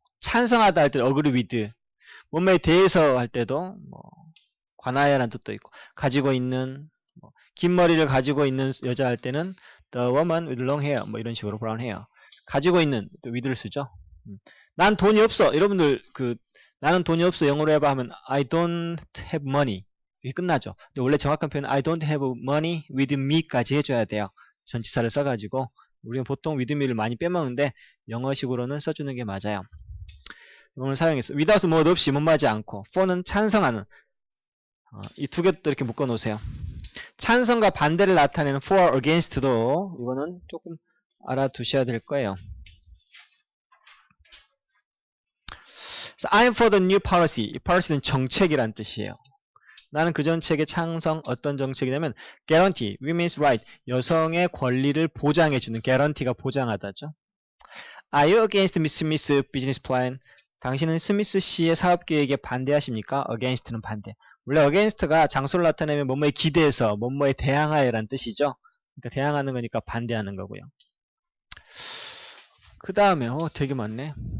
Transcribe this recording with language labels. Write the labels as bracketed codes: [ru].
[ko] 찬성하다 할 때 [en] agree with. [ko] 뭐뭐에 대해서 할 때도 관하여라는 뜻도 있고, 가지고 있는, 긴 머리를 가지고 있는 여자 할 때는 [en] the woman with long hair, [ko] 이런 식으로 [en] brown hair. [ko] 가지고 있는, 또 with를 쓰죠. 난 돈이 없어. 여러분들, 나는 돈이 없어. 영어로 해봐 하면 [en] I don't have money. [ko] 이게 끝나죠. 근데 원래 정확한 표현은 [en] I don't have money with me [ko] 까지 해줘야 돼요. 전치사를 써가지고. 우리는 보통 [en] with me [ko] 를 많이 빼먹는데, 영어식으로는 써주는 게 맞아요. 오늘 사용했어. without 뭐 없이, 뭐하지 않고. for는 찬성하는. 이 두 개도 이렇게 묶어 놓으세요. 찬성과 반대를 나타내는 for, against도 이거는 조금 알아두셔야 될 거예요. [en] I'm for the new policy. [ko] 이 policy는 정책이란 뜻이에요. 나는 그 정책의 찬성, 어떤 정책이냐면 guarantee, [en] women's right, [ko] 여성의 권리를 보장해주는, guarantee가 보장하다죠. [en] Are you against Miss Smith's business plan? [ko] 당신은 스미스 씨의 사업 계획에 반대하십니까? against는 반대. 원래 against가 장소를 나타내면 뭐뭐에 기대해서, 뭐뭐에 대항하여라는 뜻이죠. 그러니까 대항하는 거니까 반대하는 거고요. 그 다음에 되게 많네.